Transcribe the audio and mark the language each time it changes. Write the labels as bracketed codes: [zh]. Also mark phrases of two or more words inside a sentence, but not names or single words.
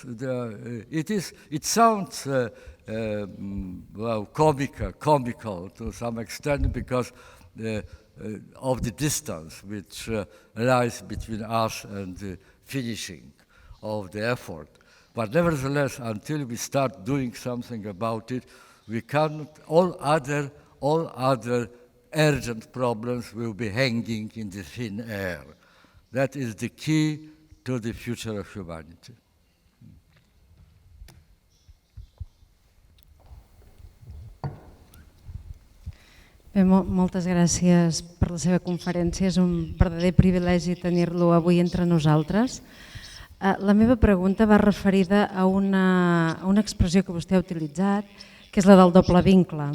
[en] It sounds comical to some extent because of the distance which lies between us and the finishing of the effort. But nevertheless, until we start doing something about it, we cannot, all other urgent problems will be hanging in the thin air. That is the key to the future of humanity. [ca] Bé, moltes gràcies per la seva conferència. És un verdader privilegi tenir-lo avui entre nosaltres. La meva pregunta va referida a una expressió que vostè ha utilitzat, que és la del doble vincle.